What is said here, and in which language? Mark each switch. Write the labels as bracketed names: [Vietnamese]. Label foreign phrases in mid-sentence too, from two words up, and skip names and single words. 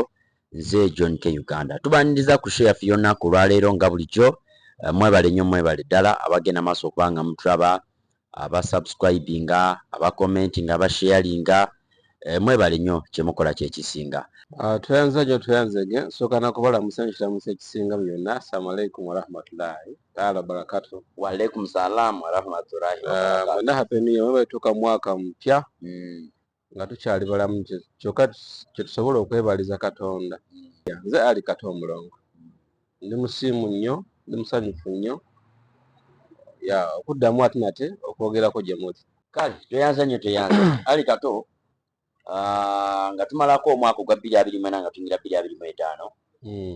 [Ganda] Nze John K Uganda tubaniriza ku share yonna ku lwaleero nga bulijjo. Mwebale nnyo mwebale ddala abagenda maaso okubanga mutulaba, abasubscribinga, abakomentinga, abasharinga. Mwebale nnyo kye mukola kye kisinga. Tuyanzege nsooka nakubalamusa nkiramusa ekisinga byonna. [Arabic] السلام عليكم ورحمة الله تعالى وبركاته. وعليكم السلام ورحمة الله وبركاته. [Ganda] Mwena [English] happy new year, [Ganda] mwebetuuka mwaka mpya nga tukyali balamu kyokka kyetusobola okwebaliza Katonda. Nze Ali Kato Omulongo ndi musiimu nnyo, ndi musanyufu nnyo okuddamu ate nate okwogerako gye muli. Kale toyanza nnyo toyanza Ali Kato nga tumalako omwaka ogwa 2024 nga tuyingira 2025.